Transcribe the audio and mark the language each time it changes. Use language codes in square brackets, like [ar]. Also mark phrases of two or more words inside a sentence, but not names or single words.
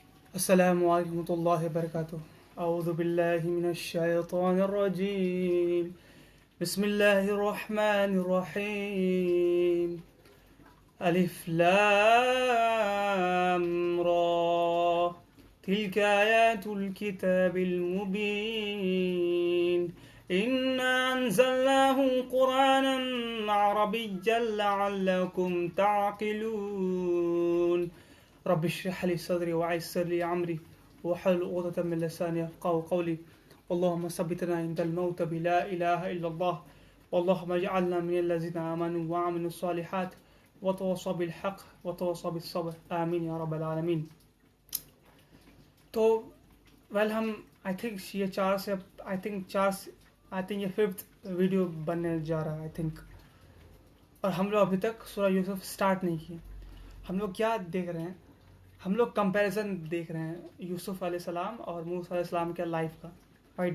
[ar] السلام عليكم و رحمة الله و بركاته۔ أعوذ بالله من الشيطان الرجيم. بسم الله الرحمن الرحيم. ألف لام را. تلك آيات الكتاب المبين. إنا أنزلناه قرآنا عربيا لعلكم تعقلون. رب اشرح لي صدري و يسر لي أمري و احلل عقدة من لساني يفقهوا قولي. اللهم ثبتنا عند الموت بلا إله إلا الله و اللهم اجعلنا من الذين آمنوا و عملوا الصالحات و تواصوا بالحق و تواصوا بالصبر. آمين يا رب العالمين. [hi] तो हम [en] I think [hi] ये [en] fifth video [hi] बनने जा रहा है [en] I think. [hi] और हम लोग अभी तक सूरह यूसुफ स्टार्ट नहीं किए। हम लोग क्या देख रहे हैं? हम लोग कंपैरिजन देख रहे हैं यूसुफ अलैहिस्सलाम और मूसा अलैहिस्सलाम के लाइफ का, राइट?